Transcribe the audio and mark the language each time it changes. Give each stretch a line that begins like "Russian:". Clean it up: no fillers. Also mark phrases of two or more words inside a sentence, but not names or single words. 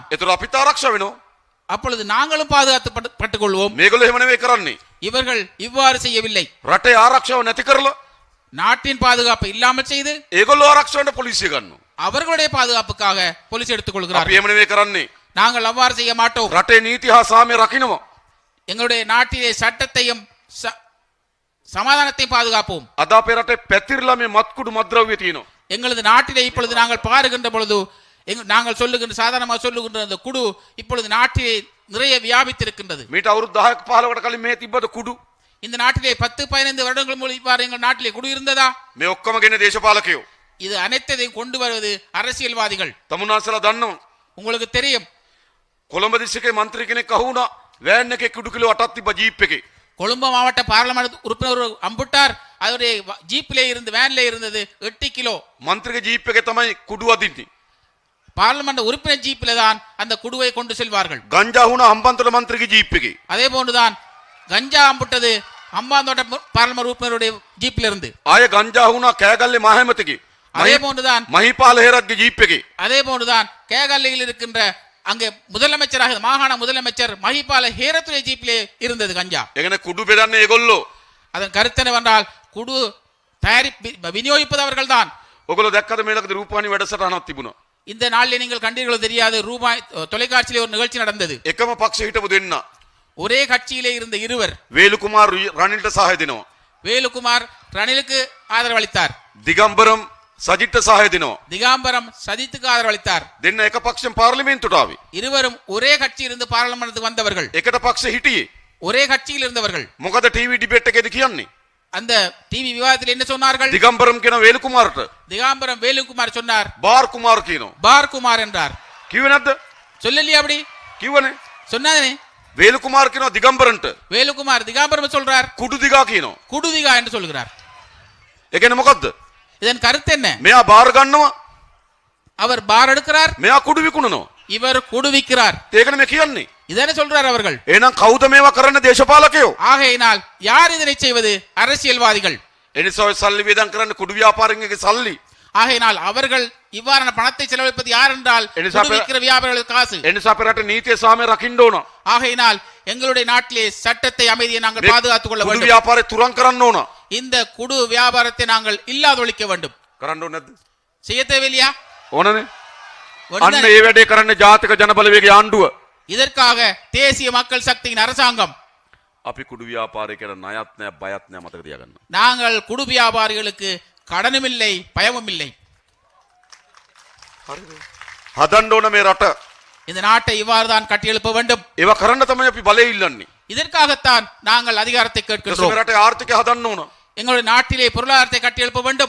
Sinhala: ඒතර අපිට ආරක්ෂාව වෙනවා.
Tamil: அப்பொழுது நாங்களும் பாதுகாத்துப்பட்டுக் கொள்வோம்.
Sinhala: මේගොල්ලෝ එහෙම නෙවෙයි කරන්නේ.
Tamil: இவர்கள் இவ்வாறு செய்யவில்லை.
Sinhala: රටේ ආරක්ෂාව නැති කරලා
Tamil: நாட்டின் பாதுகாப்பை இல்லாமல் செய்து
Sinhala: ඒගොල්ලෝ ආරක්ෂාවට පොලිසිය ගන්නවා.
Tamil: அவர்களுடைய பாதுகாப்புக்காக போலீஸ் எடுத்துக்
Sinhala: අපි
Tamil: கொள்கிறார்கள்.
Sinhala: එහෙම නෙවෙයි කරන්නේ.
Tamil: நாங்கள் அவ்வாறு செய்ய மாட்டோம்.
Sinhala: රටේ නීති හා සාමය රකින්නවා.
Tamil: எங்களுடைய நாட்டிலே சட்டத்தையும் சமாதானத்தையும் பாதுகாப்போம்.
Sinhala: අද අපේ රටේ පැතිරලා මේ මත්කුඩු මත්ද්‍රව්‍ය තියෙනවා.
Tamil: எங்களது நாட்டிலே இப்பொழுது நாங்கள் பாருகின்ற பொழுது நாங்கள் சொல்லுகின்ற சாதாரணமாக சொல்லுகின்ற அந்த குடு இப்பொழுது நாட்டிலே நிறைய வியாபித்திருக்கின்றது.
Sinhala: මීට අවුරුදු 10ක 15කට කලින් මේ තිබ්බද කුඩු?
Tamil: இந்த நாட்டிலே 10-15 வருடங்கள் மூலம் இவ்வாறு எங்கள் நாட்டிலே குடு இருந்ததா?
Sinhala: මේ ඔක්කොම ගෙන දේශපාලකයෝ.
Tamil: இது அனைத்தையும் கொண்டு வருவது அரசியல்வாதிகள்.
Sinhala: තමුන්නාසලා දන්නවා.
Tamil: உங்களுக்கு தெரியும்,
Sinhala: කොළඹ දිස්ත්‍රික්කේ මන්ත්‍රී කෙනෙක් අහුණා වෑන් එකේ කුඩු කිලෝ 8ක් තිබ්බ ජීප් එකේ.
Tamil: கொழும்பு மாவட்ட பாராளுமன்ற உறுப்பினர் அம்புட்டார், அவருடைய ஜீப்பிலே இருந்து வேன்ல இருந்தது 8 கிலோ.
Sinhala: මන්ත්‍රීගේ ජීප් එකේ තමයි කුඩු අදින්නේ.
Tamil: பார்லிமெண்ட் உறுப்பினர் ஜீப்பிலே தான் அந்த குடுவை கொண்டு செல்வார்கள்.
Sinhala: ගංජා වුණා හම්බන්තොට මන්ත්‍රීගේ ජීප් එකේ.
Tamil: அதே போன்றுதான் கஞ்சா அம்புட்டது ஹம்பாந்தோட்ட பார்லிமெண்ட் உறுப்பினருடைய ஜீப்பில் இருந்து.
Sinhala: ආය ගංජා වුණා කෑගල්ලේ මහමැතිගේ.
Tamil: அதே போன்றுதான்
Sinhala: මහිපාල හේරත්ගේ ජීප් එකේ.
Tamil: அதே போன்றுதான் கேகல்லையில் இருக்கின்ற அங்கே முதலமைச்சராக மாகாண முதலமைச்சர் மஹிபால ஹேரத்துடைய ஜீப்பிலே இருந்தது கஞ்சா.
Sinhala: ඒ කියන්නේ කුඩු බෙදන්නේ ඒගොල්ලෝ.
Tamil: அதன் கருத்து என்னவென்றால் குடு விநியோகிப்பது அவர்கள் தான்.
Sinhala: ඔයගොල්ලෝ දැක්කද මේලකද රූපවාහිනී වැඩසටහනක් තිබුණා.
Tamil: இந்த நாளில் நீங்கள் கண்டீர்களோ தெரியாது, ரூபாய் தொலைக்காட்சியிலே ஒரு நிகழ்ச்சி நடந்தது.
Sinhala: එකම පක්ෂ හිටපු දෙන්න.
Tamil: ஒரே கட்சியிலே இருந்த இருவர்,
Sinhala: වේලු කුමාර් රනිල්ට සහාය දෙනවා.
Tamil: வேலுகுமார் ரணிலுக்கு ஆதரவு அளித்தார்.
Sinhala: දිගම්බරම් සජිත්ට සහාය දෙනවා.
Tamil: திகாம்பரம் சஜித்துக்கு ஆதரவு அளித்தார்.
Sinhala: දෙන්න එක පක්ෂෙන් පාර්ලිමේන්තුවට ආවේ.
Tamil: இருவரும் ஒரே கட்சியிலிருந்து பாராளுமன்றத்துக்கு வந்தவர்கள்,
Sinhala: එකට පක්ෂ හිටියේ.
Tamil: ஒரே கட்சியில் இருந்தவர்கள்.
Sinhala: මොකද
English: TV debate
Sinhala: එකේදී කියන්නේ?
Tamil: அந்த டிவி விவாதத்தில் என்ன சொன்னார்கள்?
Sinhala: දිගම්බරම් කියන වේලු කුමාරට
Tamil: திகாம்பரம் வேலுகுமார் சொன்னார்,
Sinhala: බාර් කුමාර් කියනවා.
Tamil: பார் குமார் என்றார்.
Sinhala: කිව්වේ නැද්ද?
Tamil: சொல்லலையா அப்படி?
Sinhala: කිව්වනේ.
Tamil: சொன்னாதே.
Sinhala: වේලු කුමාර් කියනවා දිගම්බරන්ට
Tamil: வேலுகுமார் திகாம்பரம் சொல்றார்
Sinhala: කුඩු දිගා කියනවා.
Tamil: குடுதிகா என்று சொல்கிறார்.
Sinhala: ඒ කියන්නේ මොකද්ද?
Tamil: இதன் கருத்து என்ன?
Sinhala: මෙයා බාර් ගන්නවා,
Tamil: அவர் பார் எடுக்கிறார்,
Sinhala: මෙයා කුඩු විකුණනවා.
Tamil: இவர் குடுவிக்கிறார்.
Sinhala: ඒකනේ මේ කියන්නේ.
Tamil: இதனை சொல்றார் அவர்கள்.
Sinhala: එහෙනම් කවුද මේවා කරන්න? දේශපාලකයෝ.
Tamil: ஆகையினால் யார் இதனை செய்வது? அரசியல்வாதிகள்.
Sinhala: එනිසා ඔය සල්ලි වේදම් කරන්න කුඩු ව්‍යාපාරිකගේ සල්ලி.
Tamil: ஆகையினால் அவர்கள் இவ்வாறான பணத்தை செலவழிப்பது யார் என்றால் குடுவிக்கிற வியாபாரிகள் காசு.
Sinhala: එනිසා අපේ රට නීතිය සාමය රකින්න ඕන.
Tamil: ஆகையினால் எங்களுடைய நாட்டிலே சட்டத்தை அமைதியை நாங்கள் பாதுகாத்துக் கொள்ள
Sinhala: කුඩු
Tamil: வேண்டும்.
Sinhala: ව්‍යාපාරේ තුරන් කරන්න ඕන.
Tamil: இந்த குடு வியாபாரத்தை நாங்கள் இல்லாதொழிக்க வேண்டும்.
Sinhala: කරන්න ඕනේ නැද්ද?
Tamil: செய்ய தேவையில்லையா?
Sinhala: ඕනනේ. අන්න
Tamil: ஒன்றுதானே?
Sinhala: ඒ වැඩේ කරන්න ජාතික ජනබලවේගයේ ආණ්ඩුව.
Tamil: இதற்காக தேசிய மக்கள் சக்தியின் அரசாங்கம்
Sinhala: අපි කුඩු ව්‍යාපාරය කරන ණයත් නැහැ බයත් නැහැ මතක තියාගන්න.
Tamil: நாங்கள் குடு வியாபாரிகளுக்கு கடனும் இல்லை பயமும் இல்லை.
Sinhala: හරිද? හදන්න ඕන මේ රට.
Tamil: இந்த நாட்டை இவ்வாறு தான் கட்டியெழுப்ப வேண்டும்.
Sinhala: ඒවා කරන්න තමයි අපි බලය ඉල්ලන්නේ.
Tamil: இதற்காகத்தான் நாங்கள் அதிகாரத்தை
Sinhala: මේ
Tamil: கேட்கின்றோம்.
Sinhala: රටේ ආර්ථිකය හදන්න ඕන.
Tamil: எங்களுடைய நாட்டிலே பொருளாதாரத்தை கட்டியெழுப்ப வேண்டும்.